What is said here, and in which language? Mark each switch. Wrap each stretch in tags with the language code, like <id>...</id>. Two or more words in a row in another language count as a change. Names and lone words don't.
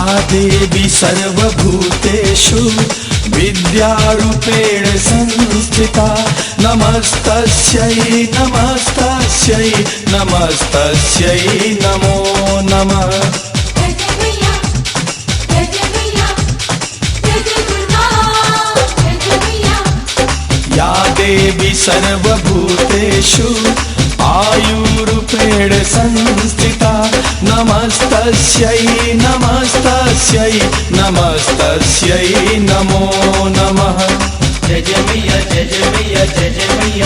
<sa>देवी सर्वभूतेषु विद्यारूपेण संस्थिता नमस्तस्यै नमस्तस्यै नमस्तस्यै नमो नमः।</sa> <hi>जय जय मैया, जय जय मैया, जय जय दुर्गा, जय जय मैया।</hi> <sa>या देवी सर्वभूतेषु आयुरूपेण संस्थिता नमस्तस्यै नमस्तस्यै नमस्तस्यै नमो नमः।</sa> <hi>जय जय मैया, जय जय मैया, जय जय मैया।</hi>